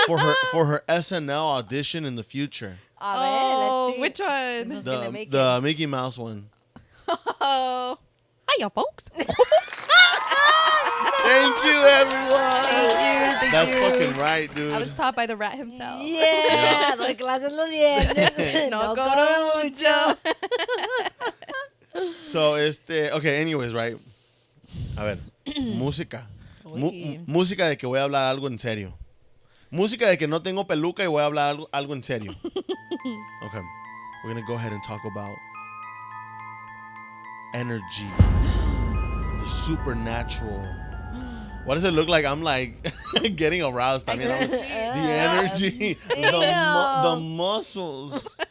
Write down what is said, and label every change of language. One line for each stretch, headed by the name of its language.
English: for her SNL audition in the future.
Spanish: A ver,
English: let's see. Which This one? one's gonna make The Mickey Mouse one. Oh. Hiya, folks. Thank you, everyone. Thank That's you. fucking right, dude. I was taught by the rat himself.
Spanish: Yeah, doy clases los viernes. No cobro mucho.
English: So, okay, anyways, right.
Spanish: A ver, música.
English: Uy.
Spanish: Música de que voy a hablar algo en serio. Música de que no tengo peluca y voy a hablar algo en serio.
English: Okay, we're gonna go ahead and talk about energy. The supernatural. What does it look like? I'm like getting aroused. I mean, the energy, the muscles.